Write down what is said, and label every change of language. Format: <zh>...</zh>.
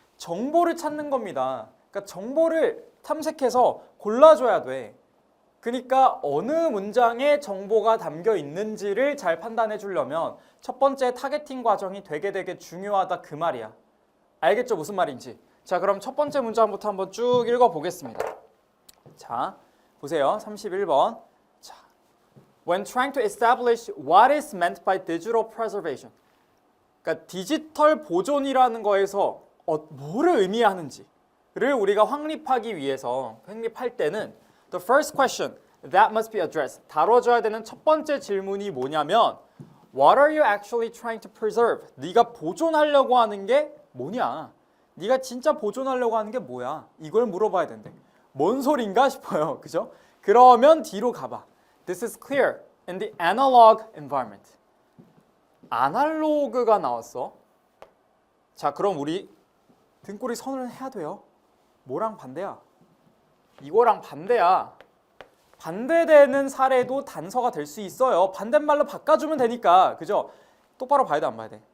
<ko>정보를 찾는 겁니다. 그러니까 정보를 탐색해서 골라줘야 돼. 그러니까 어느 문장에 정보가 담겨 있는지를 잘 판단해 주려면 첫 번째 타겟팅 과정이 되게 중요하다 그 말이야. 알겠죠? 무슨 말인지. 자, 그럼 첫 번째 문장부터 한번 쭉 읽어보겠습니다. 자, 보세요. 31번.</ko> <en>자, When trying to establish what is meant by digital preservation.</en> <ko>그러니까 디지털 보존이라는 거에서 뭐를 의미하는지를 우리가 확립하기 위해서 확립할 때는</ko> <en>The first question that must be addressed.</en> <ko>다뤄줘야 되는 첫 번째 질문이 뭐냐면</ko> <en>What are you actually trying to preserve?</en> <ko>네가 보존하려고 하는 게 뭐냐? 네가 진짜 보존하려고 하는 게 뭐야? 이걸 물어봐야 된대. 뭔 소린가 싶어요. 그죠? 그러면 뒤로 가봐.</ko> <en>This is clear in the analog environment.</en> <ko>아날로그가 나왔어. 자, 그럼 우리 등골이 선언을 해야 돼요. 뭐랑 반대야? 이거랑 반대야. 반대되는 사례도 단서가 될 수 있어요. 반대말로 바꿔주면 되니까. 그죠? 똑바로 봐야 돼, 안 봐야 돼?</ko>